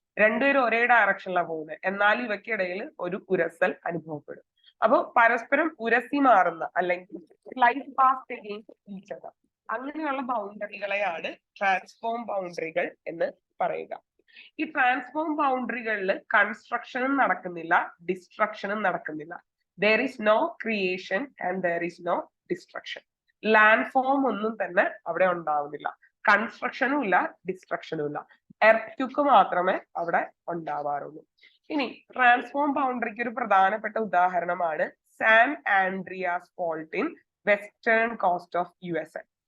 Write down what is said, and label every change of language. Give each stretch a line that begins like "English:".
Malayalam: രണ്ടുപേരും ഒരേ ഡയറക്ഷനിലാണ് പോകുന്നത്, എന്നാൽ ഇവയ്ക്കിടയിൽ ഒരു ഉരസൽ അനുഭവപ്പെടും. അപ്പൊ പരസ്പരം ഉരസി മാറുന്ന അല്ലെങ്കിൽ
English: slide past against each other,
Malayalam: അങ്ങനെയുള്ള ബൗണ്ടറികളെയാണ് ട്രാൻസ്ഫോം ബൗണ്ടറികൾ എന്ന് പറയുക. ഈ ട്രാൻസ്ഫോം ബൗണ്ടറികളിൽ കൺസ്ട്രക്ഷനും നടക്കുന്നില്ല, ഡിസ്ട്രക്ഷനും നടക്കുന്നില്ല.
English: there is no creation and there is no destruction.
Malayalam: Land form ഒന്നും തന്നെ അവിടെ ഉണ്ടാവുന്നില്ല, കൺസ്ട്രക്ഷനും ഇല്ല, ഡിസ്ട്രക്ഷനും ഇല്ല. എർത്ത് മാത്രമേ അവിടെ ഉണ്ടാവാറുള്ളൂ. ഇനി ട്രാൻസ്ഫോം ബൗണ്ടറിക്ക് ഒരു പ്രധാനപ്പെട്ട ഉദാഹരണമാണ് San Andreas fault in western coast of USA.